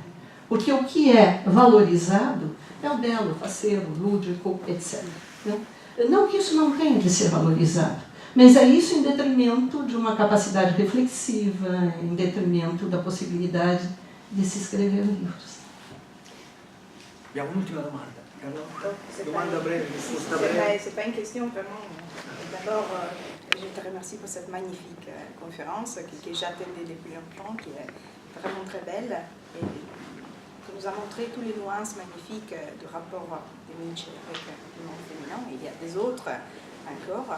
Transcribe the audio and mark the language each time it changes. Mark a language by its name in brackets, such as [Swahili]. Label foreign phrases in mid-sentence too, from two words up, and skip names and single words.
[Portuguese] Porque o que é valorizado é o belo, faceiro, lúdico, etc. Né? Não que isso não tenha de ser valorizado, mas é isso em detrimento de uma capacidade reflexiva, em detrimento da possibilidade de se escrever livros. [Italian] Abbiamo un'ultima domanda. Carlotta, [French] C'est [Italian] domanda [French] pas- [Italian] breve, risposta breve. [French] C'est pas une question vraiment. D'abord, je te remercie pour cette magnifique conférence que j'attendais depuis longtemps, qui est vraiment très belle et qui nous a montré toutes les nuances magnifiques du rapport de Nietzsche avec le monde féminin. Il y a des autres encore.